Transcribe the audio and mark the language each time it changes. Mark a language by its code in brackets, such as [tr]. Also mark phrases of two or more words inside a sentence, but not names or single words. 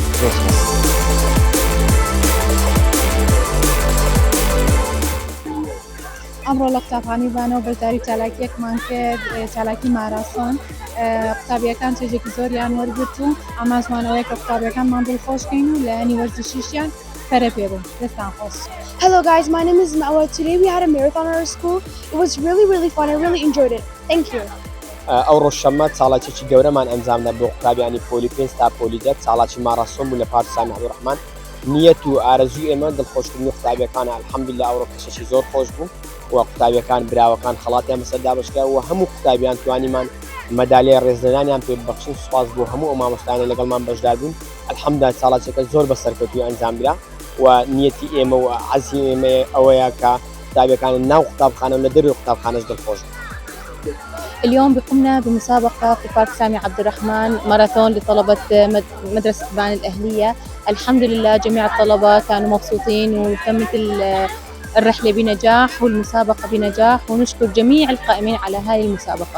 [ckb] ئەمڕۆ لە قوتابخانەی بانەوە بەشداری چالاکیەکمان کرد چالاکی ماراسۆن قوتابیەکان چێژێکی زۆریان وەرگرت و ئاماژمانەوەی کە قوتابیەکانمان دڵخۆشکەین و لە ئەنی وەرزشیشیان پەرە پێبوون دەستان خۆش. [en] Hello guys, my name is Mawa. Today we had a marathon at our school. It was really fun. I really enjoyed it. Thank you. [ckb] ئەو ڕۆژشەممە چاڵاکێکی گەورەمان ئەنجامدا بۆ قوتابیانی پۆلی پێنج تا پۆلی دە چاڵاکی ماراسۆن بوو لە پارسانی عەبدوڕەحمان نیەت و ئارەزوی ئێمە دڵخۆشکردنی قوتابیەکانە الحەمدوللا ئەوڕۆ کەشێکی زۆر خۆش بوو و قوتابیەکان براوەکان خەڵاتیان بەسەردا بەشکرا و هەموو قوتابیان توانیمان مەدالیای ڕێزلێنانیان پێ ببەخشین سوپاس بۆ هەموو ئەو مامۆستایانە لەگەڵمان بەشدار بوون الحەمدوللا چاڵاکێکە زۆر بەسەرکەوتووی ئەنجامرا و نیەتی ئێمە و عەزی ئێمە ئەوەیە کە قوتابیەکان ناو قوتابخانە و لە دەروی قوتابخانەش دڵخۆش بوون. [ar] اليوم قمنا بمسابقة في بارك سامي عبد الرحمن ماراثون لطلبة مدرسة بان الأهلية. الحمد لله جميع الطلبة كانوا مبسوطين وتمت الرحلة بنجاح والمسابقة بنجاح ونشكر جميع القائمين على هذه المسابقة.